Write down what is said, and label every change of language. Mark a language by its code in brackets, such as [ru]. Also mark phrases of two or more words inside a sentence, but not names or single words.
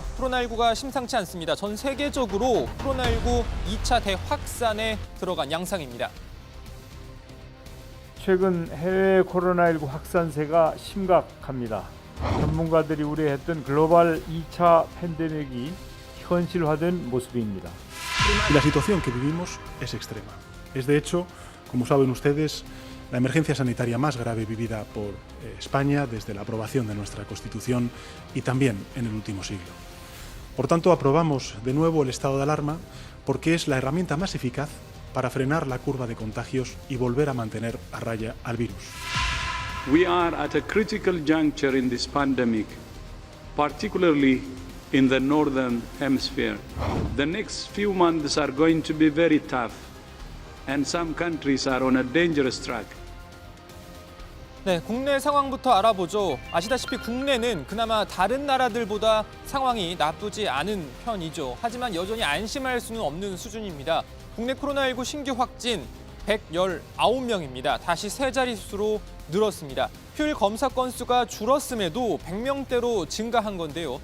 [ko] 코로나19가 심상치 않습니다. 전 세계적으로 코로나19 2차 대확산에 들어간 양상입니다. 최근 해외 코로나19 확산세가 심각합니다. 전문가들이 우려했던 글로벌 2차 팬데믹이 현실화된 모습입니다. [es] La situación que vivimos es extrema. Es de hecho, como saben ustedes, la emergencia sanitaria más grave vivida por España desde la aprobación de nuestra Constitución y también en el último siglo. Por tanto, aprobamos de nuevo el estado de alarma porque es la herramienta más eficaz para frenar la curva de contagios y volver a mantener a raya al virus. [en] We are at a critical juncture in this pandemic, particularly in the northern hemisphere. The next few months are going to be very tough, and some countries are on a dangerous track. [ko] 네, 국내 상황부터 알아보죠. 아시다시피 국내는 그나마 다른 나라들보다 상황이 나쁘지 않은 편이죠. 하지만 여전히 안심할 수는 없는 수준입니다. 국내 코로나19 신규 확진 119명입니다. 다시 세 자릿수로 늘었습니다. 휴일 검사 건수가 줄었음에도 100명대로 증가한 건데요.